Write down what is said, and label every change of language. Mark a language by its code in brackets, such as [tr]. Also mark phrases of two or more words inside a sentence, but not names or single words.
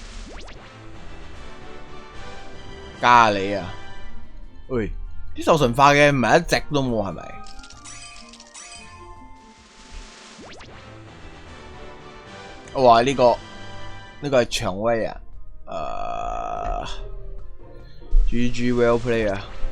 [yue] 加你啊！喂，啲獸神化嘅唔係一隻都冇係咪？哇！呢個係薔薇啊！ [en] GG well play [yue] 啊！